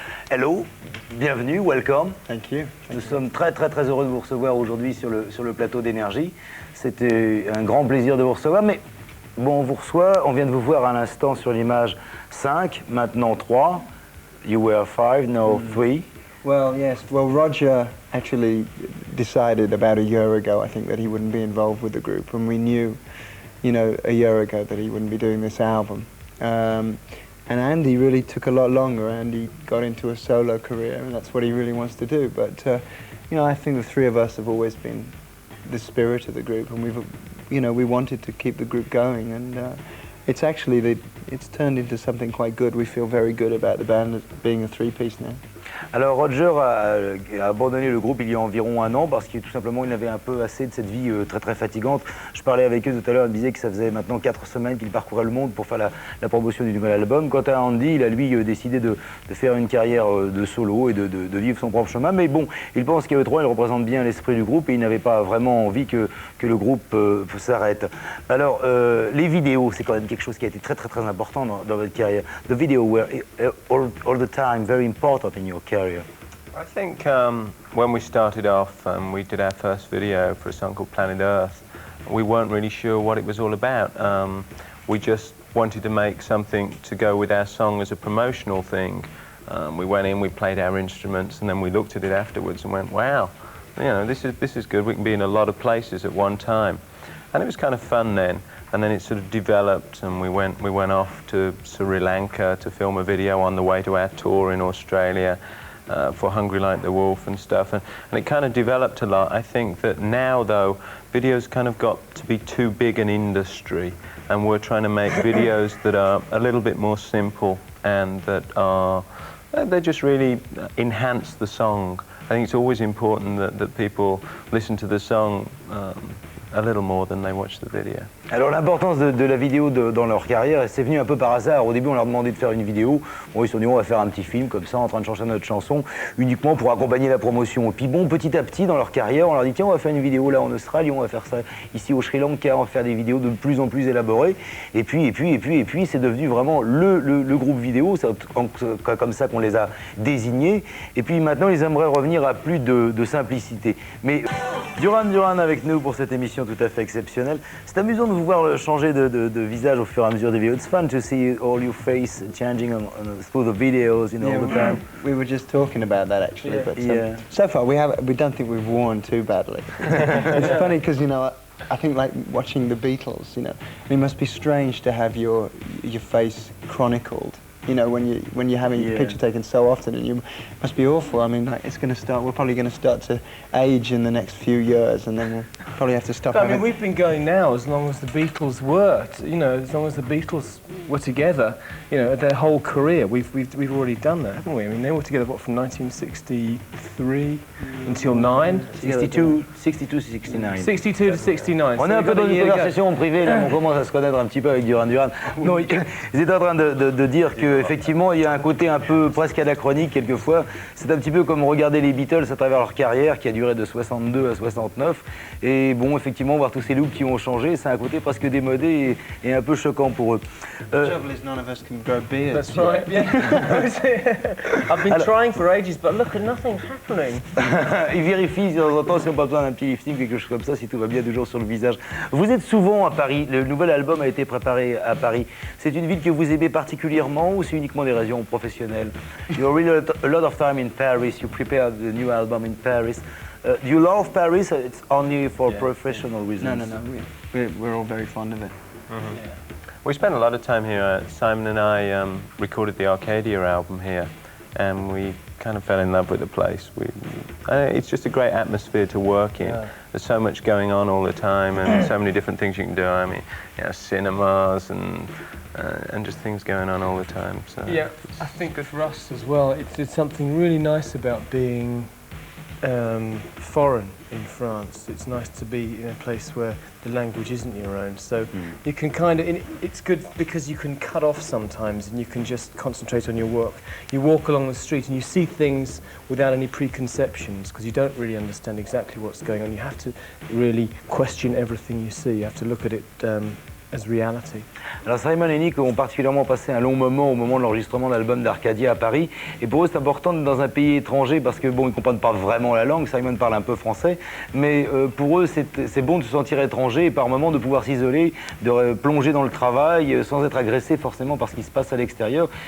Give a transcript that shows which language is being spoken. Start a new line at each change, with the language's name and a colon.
English: Hello, bienvenue, welcome. Thank you.
French: Nous sommes très heureux de vous recevoir aujourd'hui sur le plateau d'Énergie. C'était un grand plaisir de vous recevoir, mais bon, on vous reçoit, on vient de vous voir à l'instant sur l'image 5, maintenant 3.
English: You were 5, now 3. Well, yes. Well, Roger actually decided about a year ago, I think, that he wouldn't be involved with the group, and we knew, you know, a year ago that he wouldn't be doing this album. And Andy really took a lot longer. Andy got into a solo career, and that's what he really wants to do. But, you know, I think the three of us have always been the spirit of the group, and we've, you know, we wanted to keep the group going, and it's actually, it's turned into something quite good. We feel very good about the band being a three-piece now.
French: Alors Roger a abandonné le groupe il y a environ un an parce qu'il tout simplement il avait un peu assez de cette vie très fatigante. Je parlais avec eux tout à l'heure, ils me disaient que ça faisait maintenant 4 semaines qu'il parcourait le monde pour faire la promotion du nouvel album. Quant à Andy, il a lui décidé de faire une carrière de solo et de vivre son propre chemin. Mais bon, il pense qu'à eux trois, il représente bien l'esprit du groupe et il n'avait pas vraiment envie que le groupe s'arrête. Alors les vidéos, c'est quand même quelque chose qui a été très important dans votre carrière.
English: The video were all the time very important in your career. I think when we started off, we did our first video for a song called Planet Earth. We weren't really sure what it was all about. We just wanted to make something to go with our song as a promotional thing. We went in, we played our instruments, and then we looked at it afterwards and went, wow, you know, this is good. We can be in a lot of places at one time. And it was kind of fun then. And then it sort of developed, and we went off to Sri Lanka to film a video on the way to our tour in Australia for Hungry Like the Wolf and stuff. And it kind of developed a lot. I think that now, though, videos kind of got to be too big an industry, and we're trying to make videos that are a little bit more simple and that are, they just really enhance the song. I think it's always important that people listen to the song a little more than they watch the video.
French: Alors l'importance de la vidéo dans leur carrière, c'est venu un peu par hasard. Au début, on leur demandait de faire une vidéo. Bon, ils se sont dit, on va faire un petit film comme ça, en train de chanter notre chanson, uniquement pour accompagner la promotion. Et puis bon, petit à petit, dans leur carrière, on leur dit, tiens, on va faire une vidéo là en Australie, on va faire ça ici au Sri Lanka, on va faire des vidéos de plus en plus élaborées. Et puis, c'est devenu vraiment le groupe vidéo. C'est comme ça qu'on les a désignés. Et puis maintenant, ils aimeraient revenir à plus de simplicité. Mais Duran avec nous pour cette émission tout à fait exceptionnelle. C'est amusant de vous voir changer de visage au fur et à mesure des vidéos.
English: It's fun to see all your face changing through the videos, you know, all the time. We were just talking about that actually, Yeah. but Yeah. so far we don't think we've worn too badly. It's funny because, you know, I think like watching the Beatles, you know, it must be strange to have your face chronicled. You know, when you're having your picture taken so often, and you must be awful. I mean, like, we're probably going to start to age in the next few years, and then we'll probably have to stop. But, I mean, we've been going now as long as the Beatles were, you know, as long as the Beatles were together, you know, their whole career. We've already done that, haven't we? I mean, they were together, what, from 1963 until 9? 62 to 69. 62 to 69.
French: On est un peu dans une conversation privée, là, on commence à se connaître un petit peu avec Duran. Non, ils étaient en train de dire qu'effectivement, il y a un côté un peu presque anachronique quelquefois. C'est un petit peu comme regarder les Beatles à travers leur carrière qui a duré de 62 à 69. Et bon, effectivement, voir tous ces looks qui ont changé, c'est un côté presque démodé et un peu choquant pour eux.
English: trouble is none of us can grow beards. That's right, yeah. I've been trying for ages, but look, nothing's happening.
French: Ils vérifient de temps en temps si on n'a pas besoin d'un petit lifting, quelque chose comme ça, si tout va bien toujours sur le visage. Vous êtes souvent à Paris, le nouvel album a été préparé à Paris. C'est une ville que vous aimez particulièrement ou c'est uniquement des raisons professionnelles?
English: You really a lot of time in Paris, you prepare the new album in Paris. Do you love Paris? It's only for professional reasons? No. We're all very fond of it. Mm-hmm. Yeah. We spent a lot of time here. Simon and I recorded the Arcadia album here, and we kind of fell in love with the place. It's just a great atmosphere to work in. Yeah. There's so much going on all the time, and so many different things you can do. I mean, you know, cinemas and just things going on all the time. So yeah, I think with Russ as well, it's something really nice about being foreign in France. It's nice to be in a place where the language isn't your own. So you can kind of, it's good because you can cut off sometimes and you can just concentrate on your work. You walk along the street and you see things without any preconceptions because you don't really understand exactly what's going on. You have to really question everything you see. You have to look at it as reality.
French: Alors Simon et Nick ont particulièrement passé un long moment au moment de l'enregistrement de l'album d'Arcadia à Paris. Et pour eux, c'est important d'être dans un pays étranger parce que bon, ils ne comprennent pas vraiment la langue. Simon parle un peu français, mais pour eux, c'est bon de se sentir étranger et par moments de pouvoir s'isoler, de plonger dans le travail sans être agressé forcément par ce qui se passe à l'extérieur.